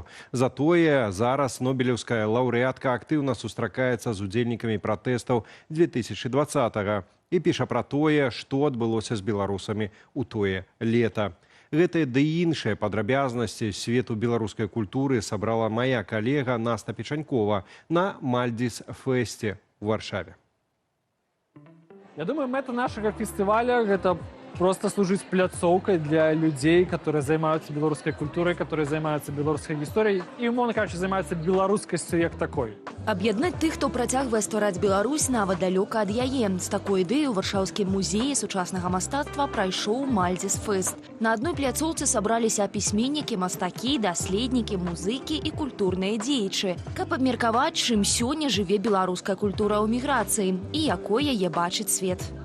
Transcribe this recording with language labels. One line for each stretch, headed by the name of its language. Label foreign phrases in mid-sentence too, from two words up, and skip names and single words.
Belarusian: Затое зараз нобелеўская лаўрэатка актыўна сустракаецца з удзельнікамі пратэстаў 2020-го і піша пра тое, што адбылося з беларусамі ў тое лета. Гэтыя ды іншыя падрабязнасці свету беларускай культуры сабрала мая калега Наста Печанькова на Мальдзіс-фэсце ў Варшаве. Я думаю, мэта нашага фестываля – гэта
Russian: просто служить пляцоўкой для людей, которые занимаются белорусской культурой, которые занимаются белорусской историей и,
Ukrainian: умовно кажучи,
Russian: занимаются
Belarusian: беларускасцю як такой. Аб'яднаць тых, хто працягвае ствараць Беларусь нават далёка ад яе. З такой ідэю ў Варшаўскім музеі сучаснага мастацтва прайшоў Мальдзіс-фэст. На адной пляцоўцы сабраліся пісьменнікі, мастакі, даследнікі, музыкі і культурныя дзеячы, каб абмеркаваць, чым сёння жыве беларуская культура ў міграцыі і якой яе бачыць свет.